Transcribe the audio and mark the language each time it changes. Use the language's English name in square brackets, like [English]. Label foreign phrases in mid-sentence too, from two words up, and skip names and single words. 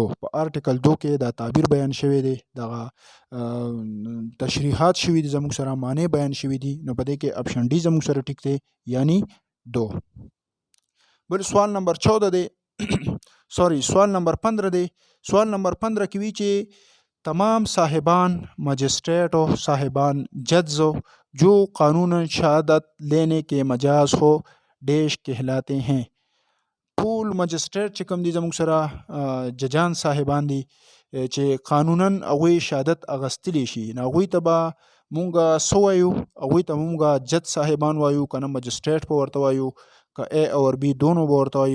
[Pashto] په آرټیکل 2 کې دا تعبیر بیان شوی دی، دغه تشریحات شوي دي زموږ سره، معنی بیان شوي دي. نو په دې کې اپشن ډي زموږ سره ټیک دی، یعنی 2. بل سوال نمبر 14 دی سوال نمبر 15 دی. سوال نمبر 15 کې وی چې [Urdu] تمام صاحبان مجسٹریٹ اور صاحبان جج جو قانوناً شہادت لینے کے مجاز ہو ڈیش کہلاتے ہیں. [Pashto] ټول مجسټریټ چې کوم دي زموږ سره ججان صاحبان دي چې قانونن هغوی شهادت اغستلی شي، نو هغوی ته به مونږ څه وایو؟ هغوی ته مونږ جج صاحبان وایو، که نه مجسټریټ په ورته وایو، که [Urdu] اے اور بی دونو [Pashto] به ورته وایو.